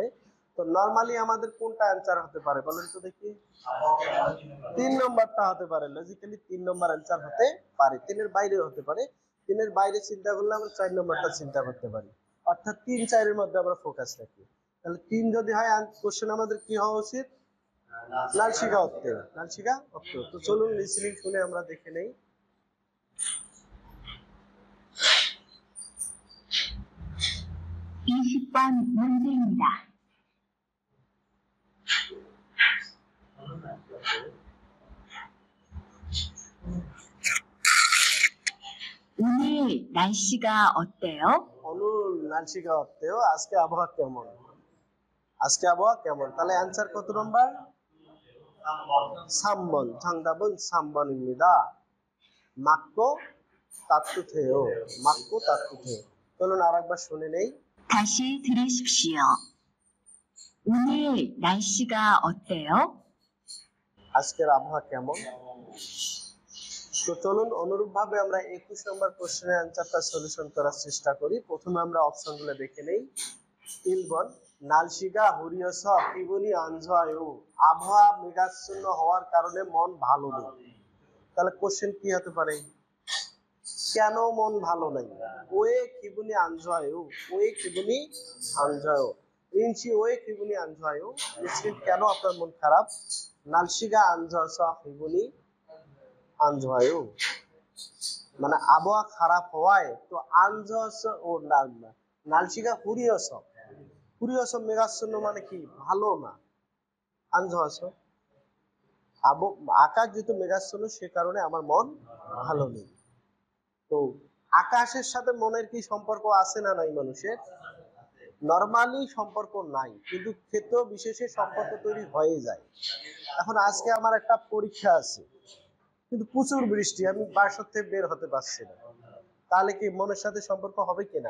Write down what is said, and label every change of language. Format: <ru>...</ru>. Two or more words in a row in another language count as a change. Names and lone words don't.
<bn>তো নরমালি আমাদের কোনটা অ্যান্সার হতে পারে বলেন তো দেখি? 3 নম্বরটা হতে পারে। লজিক্যালি 3 নম্বর অ্যান্সার হতে পারে, 3-এর বাইরেও হতে পারে। 3-এর বাইরে চিন্তা করলে আমরা 4 নম্বরটা চিন্তা করতে পারি, অর্থাৎ 3-4-এর মধ্যে আমরা ফোকাস রাখি। তাহলে 3 যদি হয়, কোশ্চেন আমাদের কি হওয়া উচিত?</bn> <ko>날씨가 어때요? 날씨가 어때요?</ko> <bn>তো চলুন লিসেনিং শুনে আমরা দেখে নেই।</bn> <ko>20번 문제입니다. 오늘 날씨가 어때요? 오늘 날씨가 어때요?</ko> <bn>আজকে আবহাওয়া কেমন? আজকে আবহাওয়া কেমন? তাহলে অ্যানসার কত নম্বর?</bn> <ko>3번. 정답은 3번입니다. 맞고 따뜻해요. 맞고 따뜻해요.</ko> <bn>চলুন আরেকবার শুনে নেই।</bn> <ko>다시 들으십시오. 오늘 날씨가 어때요?</ko> <bn>আজকের আবহাওয়া কেমন? তো চলুন অনুরূপভাবে আমরা 21 নম্বর কোশ্চেনের অ্যানসারটা সলিউশন করার চেষ্টা করি। প্রথমে আমরা অপশনগুলো দেখে নেই।</bn> <ko>1번 날씨가 흐려서 기분이 안 좋아요.</ko> <bn>আবহাওয়া মেঘাচ্ছন্ন হওয়ার কারণে মন ভালো নেই। তাহলে কোশ্চেন কি হতে পারে? কেন মন ভালো নেই?</bn> <ko>왜 기분이 안 좋아요? 왜 기분이 안 좋아요? 린씨 왜 기분이 안 좋아요?</ko> <bn>নিশ্চিত কেন আপনার মন খারাপ?</bn> <ko>날씨가 안 좋아서 기분이 안 좋아요.</ko> <bn>মানে আবহাওয়া খারাপ হওয়ায় তো</bn> <ko>안 좋아서</ko> <bn>ও</bn> <ko>날씨가 흐려서</ko> <bn>মেঘাচ্ছন্ন মানে কি ভালো না।</bn> <ko>안 좋아서</ko> <bn>আকাশ যেহেতু মেঘাচ্ছন্ন সে কারণে আমার মন ভালো নেই। তো আকাশের সাথে মনের কি সম্পর্ক আছে না নাই মানুষের? নরমালি সম্পর্ক নাই, কিন্তু ক্ষেত্র বিশেষে সম্পর্ক তৈরি হয়ে যায়। এখন আজকে আমার একটা পরীক্ষা আছে, কিন্তু প্রচুর বৃষ্টি, আমি বাসা থেকে বের হতে পারছি না, তাহলে কি মনের সাথে সম্পর্ক হবে কিনা?</bn>